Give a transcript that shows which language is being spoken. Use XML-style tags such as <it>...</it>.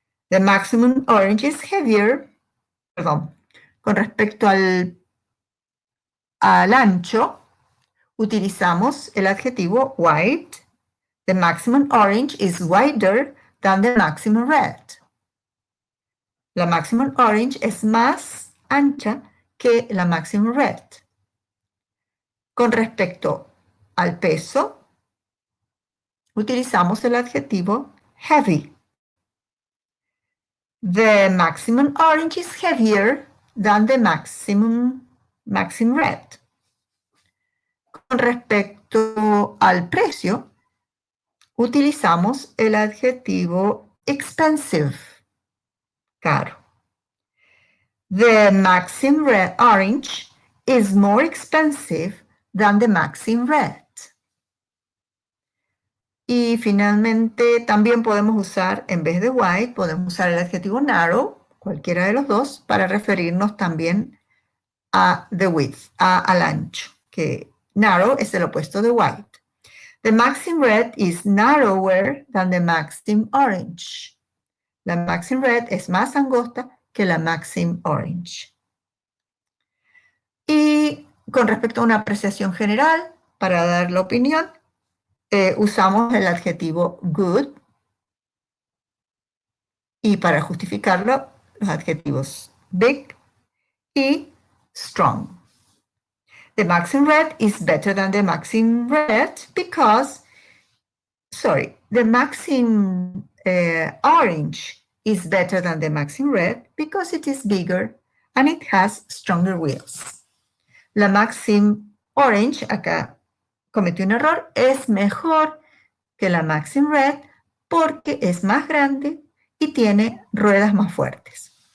<en>The maximum orange is heavier.</en> <es>Perdón. Con respecto al ancho, utilizamos el adjetivo wide.</es> <en>The maximum orange is wider than the maximum red.</en> <es>La maximum orange es más ancha que la maximum red. Con respecto al peso, utilizamos el adjetivo heavy.</es> <en>The maximum orange is heavier than the maximum red.</en> <es>Con respecto al precio, utilizamos el adjetivo expensive, caro.</es> <en>The maximum red orange is more expensive than the maximum red.</en> <es>Y finalmente también podemos usar, en vez de wide, podemos usar el adjetivo narrow, cualquiera de los dos, para referirnos también a the width, al ancho, que narrow es el opuesto de wide.</es> <en>The maxim red is narrower than the maxim orange.</en> <es>La maxim red es más angosta que la maxim orange. Y con respecto a una apreciación general, para dar la opinión, usamos el adjetivo good, y para justificarlo, los adjetivos big y strong.</es> <en>The maxim red is better than the maxim red because, the maxim orange is better than the maxim red because it is bigger and it has stronger wheels.</en> <es>La maxim orange, acá cometí un error, es mejor que la maxim red porque es más grande y tiene ruedas más fuertes.</es>